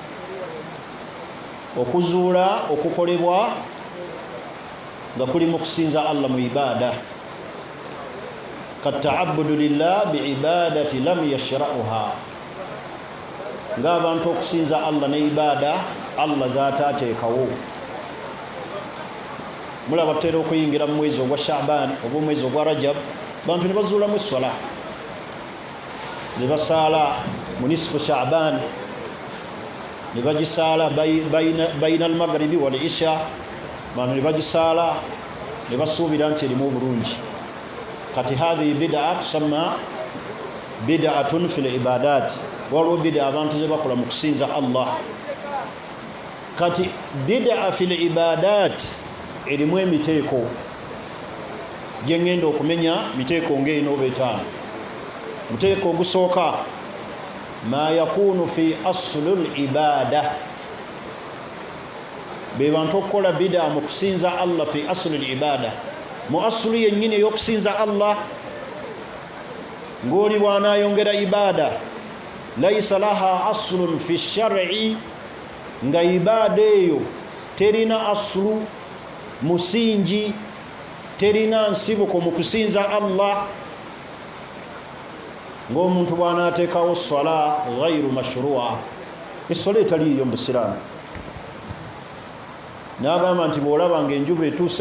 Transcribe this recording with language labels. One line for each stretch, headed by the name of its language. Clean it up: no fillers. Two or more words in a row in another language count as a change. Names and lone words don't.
Ganda: okuzuula okukolebwa nga kuli mu kusinza Allah mu ibaada
Arabic: كالتعبد لله بعبادات لم يشرعها
Ganda: ng'abantu okusinza Allah ne ibaada Allah zaataateekawo mulaba tutera okuyingira mu mwezi ogwa Shaaban oba omwezi ogwa Rajab bantu ne bazuulamu essola ne basaala mu nisfu Shaaban ne bagisaala
Arabic: بين المغرب والعشاء
Ganda: bantu ne bagisaala ne basuubira nti erimu obulungi kati
Arabic: هذه بدعة
Ganda: tusamma
Arabic: بدعة في العبادات
Ganda: waliwo bid'a abantu ze bakola mu kusinza Allah kati
Arabic: بدعة في العبادات
Ganda: erimu emiteeko gye ngenda okumenya miteeko ng'ena oba etaano muteeko ogusooka
Arabic: ما يكون في أصل العبادة
Ganda: be bantu okukola bid'a mu kusinza Allah
Arabic: في أصل العبادة
Ganda: mu asulu yennyini ey'okusinza Allah ng'oli bw'anaayongera ibaada
Arabic: ليس لها أصل في الشرع
Ganda: nga ibaada eyo terina asulu musingi terina nsibuko mu kusinza Allah ng'omuntu bw'anaateekawo sola
Arabic: غير مشروعة
Ganda: essola etaliiyo mu busiraamu n'agamba nti bw'olaba ng'enjuba etuuse